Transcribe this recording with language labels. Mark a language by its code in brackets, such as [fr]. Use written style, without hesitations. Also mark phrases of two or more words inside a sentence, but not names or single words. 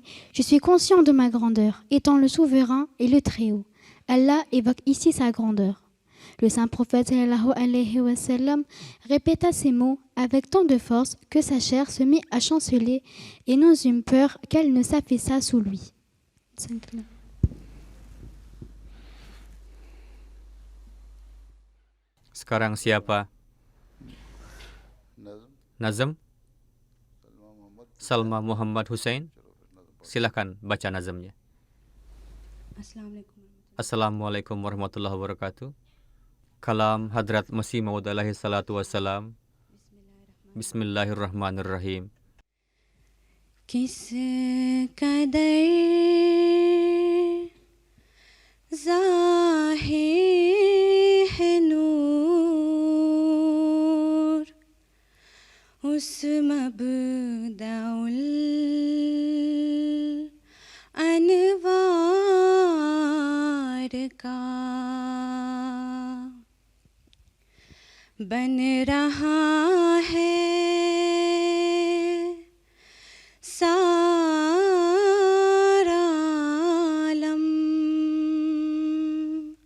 [fr] Je suis conscient de ma grandeur, étant le souverain et le Très-Haut. Allah évoque ici sa grandeur. Le saint prophète [ar] صلى الله عليه وسلم [fr] répéta ces mots avec tant de force que sa chair se mit à chanceler et nous eûmes peur qu'elle ne s'affaissât sous lui. [id] Sekarang siapa? Nazm? Salma Muhammad Hussein? Silahkan baca nazamnya. [ar] السلام عليكم ورحمة الله وبركاته. [id] Kalam Hadrat Masih Maud [ar] عليه الصلاة والسلام. [id] Bismillahirrahmanirrahim. [ur] کس قدر ظاہر ہے نور اس مبدأ الانوار کا بن رہا ہے سارا عالم